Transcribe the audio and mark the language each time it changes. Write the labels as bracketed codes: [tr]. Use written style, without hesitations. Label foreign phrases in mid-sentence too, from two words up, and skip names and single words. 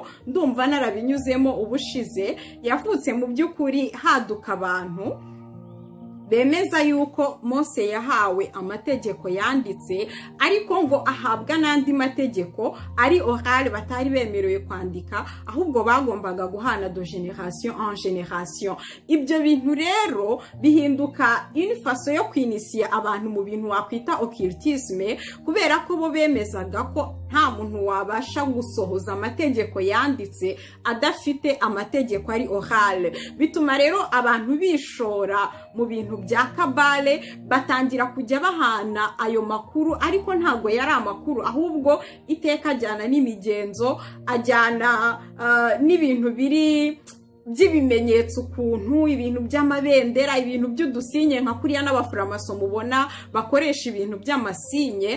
[rw] Ndumva narabinyuzemo ubushize. Yavutse mu by'ukuri haduka abantu bemeza yuko Mose yahawe amategeko yanditse, ariko ngo ahabwa n'andi mategeko ari oral batari bemerewe kwandika, ahubwo bagombaga guhana [fr] de génération en génération. [rw] Ibyo bintu rero bihinduka [fr] une façon [rw] yo kwinisiya abantu mu bintu wakwita occultisme, kubera ko bo bemezaga ko nta muntu wabasha gusohoza amategeko yanditse adafite amategeko ari oral. Bituma rero abantu bishora mu bintu bya kabale, batangira kujya bahana ayo makuru, ariko ntago yari amakuru, ahubwo iteka ajyana n'imigenzo, ajyana n'ibintu biri by'ibimenyetso, ukuntu ibintu by'amabendera, ibintu by'udusinye nka kuriya n'abafuramaso mubona bakoresha ibintu by'amasinye.